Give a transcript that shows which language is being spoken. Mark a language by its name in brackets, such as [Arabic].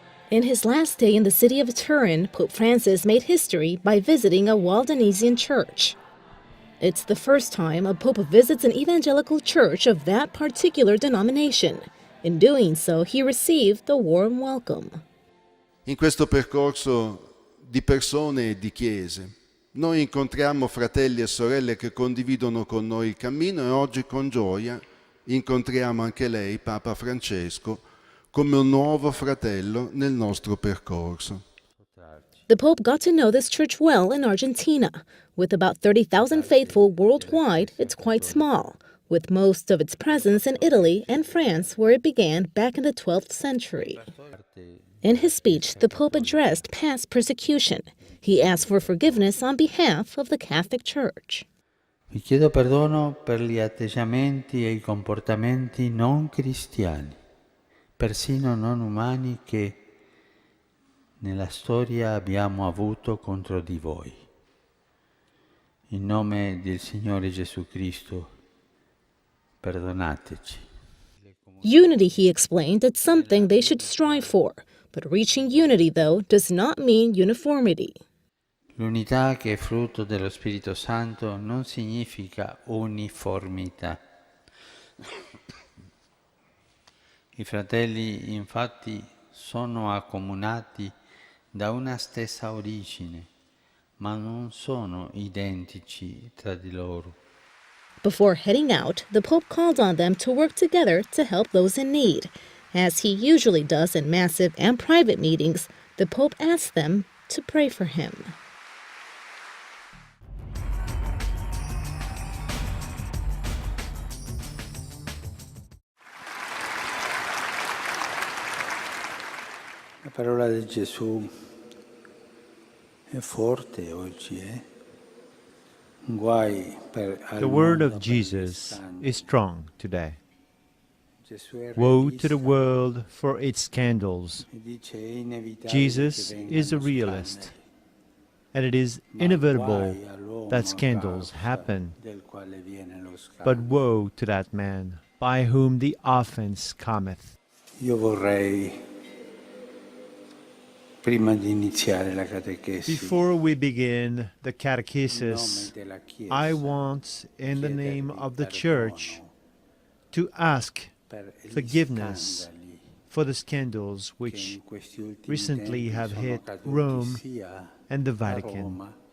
[English] In his last day in the city of Turin, Pope Francis made history by visiting a Waldensian church. It's the first time a pope visits an evangelical church of that particular denomination. In doing so, he received a warm welcome. [Italian] In questo percorso di persone e di chiese, noi incontriamo fratelli e sorelle che condividono con noi il cammino e oggi con gioia incontriamo anche lei, Papa Francesco, come un nuovo fratello nel nostro percorso. [English] The Pope got to know this church well in Argentina. With about 30,000 faithful worldwide, it's quite small, with most of its presence in Italy and France, where it began back in the 12th century. In his speech, the Pope addressed past persecution. He asked for forgiveness on behalf of the Catholic Church. [Italian] Vi chiedo perdono per gli atteggiamenti e i comportamenti non cristiani, persino non umani che nella storia abbiamo avuto contro di voi. In nome del Signore Gesù Cristo, perdonateci. [English] Unity, he explained, is something they should strive for. But reaching unity, though, does not mean uniformity. [Italian] L'unità che è frutto dello Spirito Santo non significa uniformità. I fratelli, infatti, sono accomunati da una stessa origine, ma non sono identici tra di loro. [English] Before heading out, the Pope called on them to work together to help those in need. As he usually does in massive and private meetings, the Pope asked them to pray for him. [Italian] La parola di Gesù è forte oggi, Guai per [English] The word of Jesus is strong today. Woe to the world for its scandals. Jesus is a realist, and it is inevitable that scandals happen. But woe to that man by whom the offense cometh. [Italian] Io vorrei, prima di iniziare la catechesi, [English] Before we begin the catechesis, I want, in the name of the Church, to ask forgiveness for the scandals which recently have hit Rome and the Vatican.